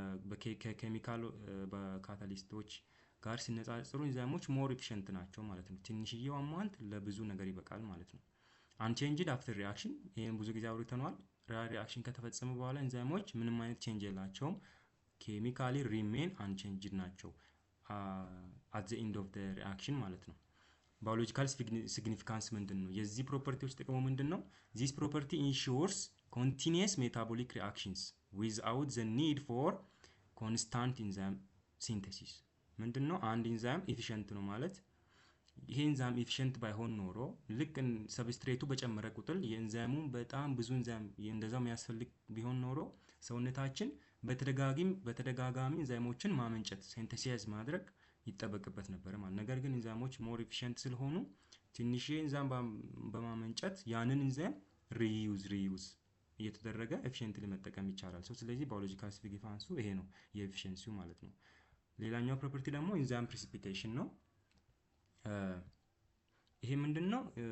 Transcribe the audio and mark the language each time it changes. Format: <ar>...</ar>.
<am>በኬሚካል በካታሊስቶች ጋር ሲነጻጸሩ ኢንዛይሞች ሞር ኤፊሽንት ናቸው ማለት ነው። ትንሽዬው አማውንት ለብዙ ነገር ይበቃል ማለት ነው። አንቼንጅድ አፍተር ሪአክሽን ይሄን ብዙ ጊዜ አውርተናል። ሪአክሽን ከተፈጸመ በኋላ ኢንዛይሞች ምንም አይነት ቼንጅ የላቸውም።</am> <en>ኬሚካሊ ሪሜን አንቼንጅድ</en> <am>ናቸው</am> <en>አት ዘ ኤንድ ኦፍ ዘ ሪአክሽን</en> <am>ማለት ነው። ባዮሎጂካል ሲግኒፊካንስ ምንድነው? የዚህ ፕሮፐርቲዎች ጥቅሙ ምንድነው?</am> <en>ዚስ ፕሮፐርቲ ኢንሹርስ continuous metabolic reactions without the need for constant enzyme synthesis።</en> <am>ምንድነው? አንድ ኢንዛይም ኤፊሽንት ነው ማለት ይሄ ኢንዛይም ኤፊሽንት ባይሆን ኖሮ ልክ ሰብስትሬቱ በጨመረ ቁጥር የኢንዛይሙን በጣም ብዙ ኢንዛይም እንደዛው የሚያስፈልግ ቢሆን ኖሮ ሰውነታችን በተደጋጋሚ ኢንዛይሞችን ማመንጨት ሲንተሲስ ማድረግ ይጠበቅበት ነበር ማለት። ነገር ግን ኢንዛይሞች ሞር ኤፊሽንት ስለሆኑ ትንሽ ኢንዛይም በማመንጨት ያንን ኢንዛይም ሪዩዝ እየተደረገ ኤፊሽንትሊ መጠቀም ይቻላል። ስለዚህ ባዮሎጂካል ሲግኒፊካንሱ ይሄ ነው የኤፊሽንሲው ማለት ነው። ሌላኛው ፕሮፐርቲ ደግሞ ኢንዛይም ፕሪሲፒቴሽን ነው። ይሄ ምንድነው?</am>